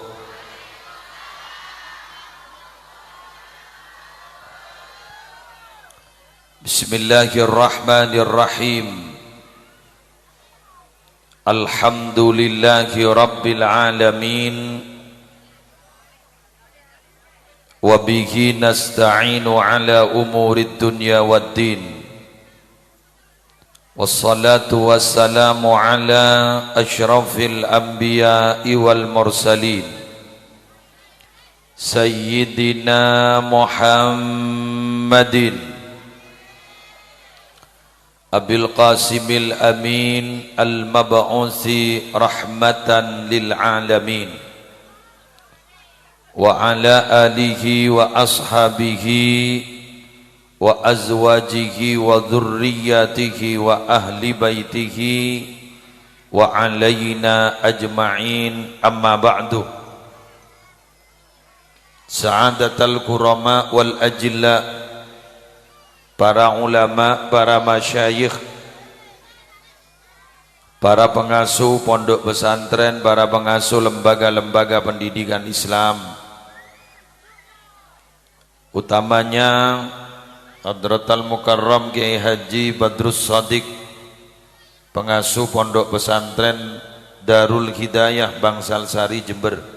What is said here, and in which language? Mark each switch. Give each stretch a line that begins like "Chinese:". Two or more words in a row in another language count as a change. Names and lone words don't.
Arabic: بسم الله الرحمن الرحيم. الحمد لله رب العالمين. وبه نستعين على أمور الدنيا والدين. والصلاة والسلام على أشرف الأنبياء والمرسلين سيدنا محمد أبي القاسم الأمين المبعوث رحمة للعالمين وعلى آله وأصحابه وأزواجه وذرياته وأهل بيته وعلينا أجمعين، أما بعد. سعادة الكرماء والأجلاء,
Indonesian: para ulama, para masyayikh, para pengasuh pondok pesantren, para pengasuh lembaga-lembaga pendidikan Islam, utamanya
Arabic: حضرة المكرم
Indonesian: Kiai Haji Badrus Shadiq, pengasuh pondok pesantren Darul Hidayah Bangsal Sari Jember.